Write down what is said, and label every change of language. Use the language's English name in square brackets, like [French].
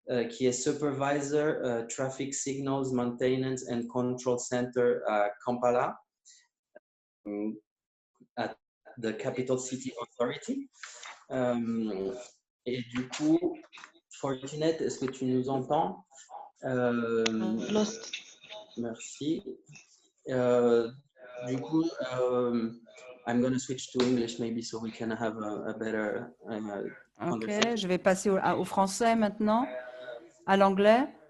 [French] qui est Supervisor Traffic Signals Maintenance and Control Center à Kampala, [English] at the Capital City Authority. [French] Et du coup, Fortunate, est-ce que tu nous entends? [English] Lost. [French] Merci. Du coup, [English] I'm going to switch to English maybe so we can have a better conversation. [French] Ok, je vais passer au français maintenant, à l'anglais.